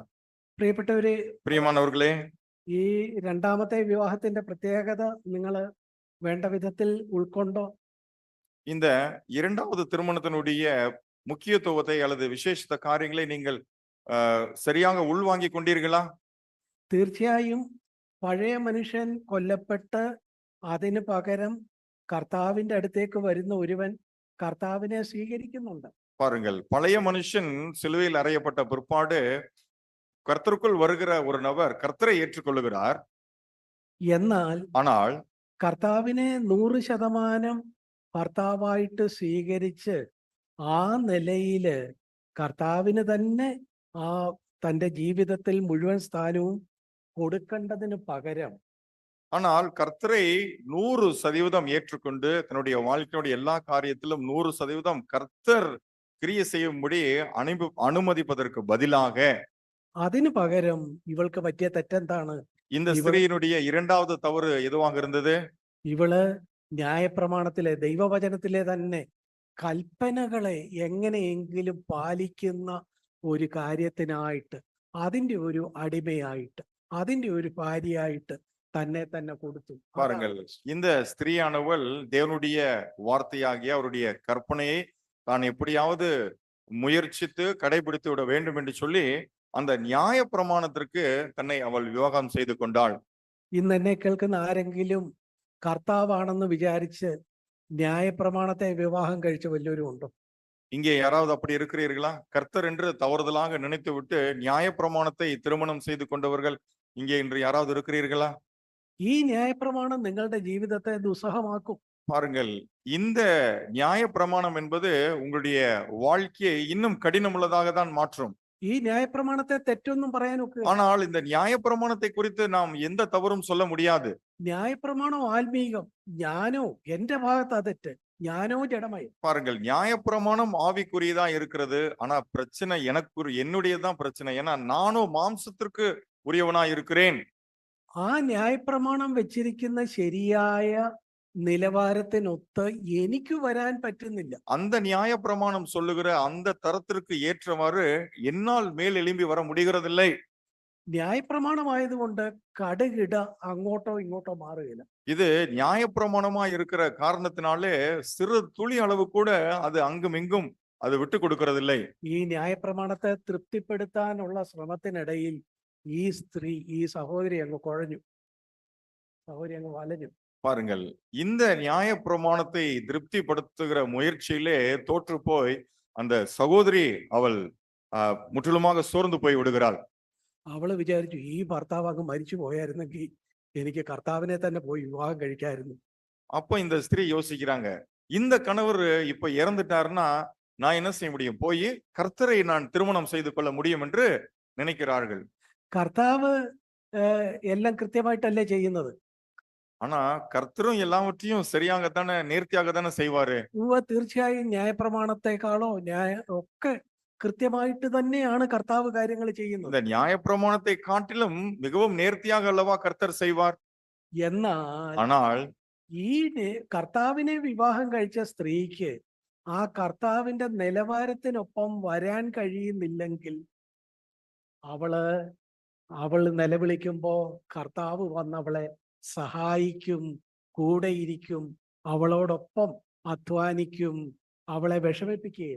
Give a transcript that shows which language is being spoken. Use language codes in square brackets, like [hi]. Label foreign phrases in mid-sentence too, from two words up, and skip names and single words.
[ml] പ്രിയപ്പെട്ടവരെ, [ta] பிரியமானவர்களே, [ml] ഈ രണ്ടാമത്തെ വിവാഹത്തിന്റെ പ്രത്യേകത നിങ്ങൾ വേണ്ട വിധത്തിൽ ഉൾക്കൊണ്ടോ? [ta] இந்த 2வது திருமணத்தினுடைய முக்கியத்துவத்தை அல்லது விசேஷித்த காரியங்களை நீங்கள் சரியாக உள்வாங்கிக் கொண்டீர்களா? [ml] തീർച്ചയായും പഴയ മനുഷ്യൻ കൊല്ലപ്പെട്ട് അതിന് പകരം കർത്താവിന്റെ അടുത്തേക്ക് വരുന്ന ഒരുവൻ കർത്താവിനെ സ്വീകരിക്കുന്നുണ്ട്. [ta] பாருங்கள், பழைய மனுஷன் சிலுவையில் அறையப்பட்ட பிற்பாடு கர்த்தருக்குள் வருகிற ஒரு நபர் கர்த்தரை ஏற்றுக்கொள்ளுகிறார். [ml] എന്നാൽ [ta] ஆனால் [ml] കർത്താവിനെ 100% ഭർത്താവായിട്ട് സ്വീകരിച്ച് ആ നിലയില് കർത്താവിന് തന്നെ ആ തൻ്റെ ജീവിതത്തിൽ മുഴുവൻ സ്ഥാനവും കൊടുക്കേണ്ടതിന് പകരം [ta] ஆனால் கர்த்தரை 100% ஏற்றுக்கொண்டு தன்னுடைய வாழ்க்கையுடைய எல்லா காரியத்திலும் 100% கர்த்தர் கிரியை செய்யும்படி அனுமதிப்பதற்கு பதிலாக [ml] അതിന് പകരം ഇവൾക്ക് പറ്റിയ തെറ്റെന്താണ്? [ta] இந்த ஸ்திரீயினுடைய 2வது தவறு எதுவாக இருந்தது? [ml] ഇവള് ന്യായപ്രമാണത്തിലെ ദൈവവചനത്തിലെ തന്നെ കൽപ്പനകളെ എങ്ങനെയെങ്കിലും പാലിക്കുന്ന ഒരു കാര്യത്തിനായിട്ട്, അതിൻ്റെ ഒരു അടിമയായിട്ട്, അതിൻ്റെ ഒരു ഭാര്യയായിട്ട് തന്നെ തന്നെ കൊടുത്തു. [ta] பாருங்கள், இந்த ஸ்திரீயானவள் தேவனுடைய வார்த்தையாகிய அவருடைய கற்பனையை தான் எப்படியாவது முயற்சித்து கடைபிடித்து விட வேண்டும் என்று சொல்லி அந்த நியாய பிரமாணத்திற்கு தன்னை அவள் விவாகம் செய்து கொண்டாள். [ml] ഇന്ന് എന്നെ കേൾക്കുന്ന ആരെങ്കിലും കർത്താവാണെന്ന് വിചാരിച്ച് ന്യായപ്രമാണത്തെ വിവാഹം കഴിച്ച വല്ലവരും ഉണ്ടോ? [ta] இங்கே யாராவது அப்படி இருக்கிறீர்களா? கர்த்தர் என்று தவறுதலாக நினைத்து விட்டு நியாய பிரமாணத்தை திருமணம் செய்து கொண்டவர்கள் இங்கே இன்று யாராவது இருக்கிறீர்களா? [ml] ഈ ന്യായപ്രമാണം നിങ്ങളുടെ ജീവിതത്തെ ദുസ്സഹമാക്കും. [ta] பாருங்கள், இந்த நியாய பிரமாணம் என்பது உங்களுடைய வாழ்க்கையை இன்னும் கடினமுள்ளதாக தான் மாற்றும். [ml] ഈ ന്യായപ്രമാണത്തെ തെറ്റൊന്നും പറയാനൊക്കെ. [ta] ஆனால் இந்த நியாய பிரமாணத்தை குறித்து நாம் எந்த தவறும் சொல்ல முடியாது. [ml] ന്യായപ്രമാണം ആത്മീകം, ഞാനോ എന്ത ഭാഗത്താ തെറ്റ്? ഞാനോ ജഡമയം. [ta] பாருங்கள், நியாய பிரமாணம் ஆவிக்குரியதா இருக்கிறது. ஆனா பிரச்சனை என்னுடையதான் பிரச்சனை. ஏன்னா நானும் மாம்சத்திற்கு உரியவனா இருக்கிறேன். [ml] ആ ന്യായപ്രമാണം വെച്ചിരിക്കുന്ന ശരിയായ നിലവാരത്തിനൊത്ത് എനിക്ക് വരാൻ പറ്റുന്നില്ല. [ta] அந்த நியாய பிரமாணம் சொல்லுகிற அந்த தரத்திற்கு ஏற்றவாறு என்னால் மேல் எழும்பி வர முடிகிறதில்லை. [ml] ന്യായപ്രമാണമായതുകൊണ്ട് കടുകിട അങ്ങോട്ടോ ഇങ്ങോട്ടോ മാറുകയില്ല. [ta] இது நியாயப்பிரமாணமா இருக்கிற காரணத்தினாலே சிறு துளி அளவு கூட அது அங்கும் இங்கும் அது விட்டு கொடுக்கறதில்லை. [ml] ഈ ന്യായപ്രമാണത്തെ തൃപ്തിപ്പെടുത്താനുള്ള ശ്രമത്തിനിടയിൽ ഈ സ്ത്രീ, ഈ സഹോദരി അങ്ങ് കുഴഞ്ഞു, സഹോദരി അങ്ങ് വലഞ്ഞു. [ta] பாருங்கள், இந்த நியாய பிரமாணத்தை திருப்திப்படுத்துகிற முயற்சியிலே தோற்று போய் அந்த சகோதரி அவள் முற்றிலுமாக சோர்ந்து போய் விடுகிறாள். [ml] അവള് വിചാരിച്ചു, ഈ ഭർത്താവ് അങ്ങ് മരിച്ചു പോയായിരുന്നെങ്കിൽ എനിക്ക് കർത്താവിനെ തന്നെ പോയി വിവാഹം കഴിക്കായിരുന്നു. [ta] அப்ப இந்த ஸ்திரீ யோசிக்கிறாங்க, இந்த கணவர் இப்ப இறந்துட்டாருன்னா நான் என்ன செய்ய முடியும்? போய் கர்த்தரை நான் திருமணம் செய்து கொள்ள முடியும் என்று நினைக்கிறார்கள். [ml] കർത്താവ് എല്ലാം കൃത്യമായിട്ടല്ലേ ചെയ്യുന്നത്? [ta] ஆனா கர்த்தரும் எல்லாவற்றையும் சரியாகத்தானே நேர்த்தியாக தானே செய்வாரு. [ml] തീർച്ചയായും ന്യായപ്രമാണത്തെക്കാളോ ഒക്കെ കൃത്യമായിട്ട് തന്നെയാണ് കർത്താവ് കാര്യങ്ങൾ ചെയ്യുന്നത്. [ta] இந்த நியாயப்பிரமாணத்தை காட்டிலும் மிகவும் நேர்த்தியாக அல்லவா கர்த்தர் செய்வார். [ml] എന്നാൽ ഈ കർത്താവിനെ വിവാഹം കഴിച്ച സ്ത്രീക്ക് ആ കർത്താവിന്റെ നിലവാരത്തിനൊപ്പം വരാൻ കഴിയുന്നില്ലെങ്കിൽ അവള് നിലവിളിക്കുമ്പോ കർത്താവ് വന്ന് അവളെ സഹായിക്കും, കൂടെയിരിക്കും, അവളോടൊപ്പം അധ്വാനിക്കും, [ta] அவளை விஷமிப்பிக்கல.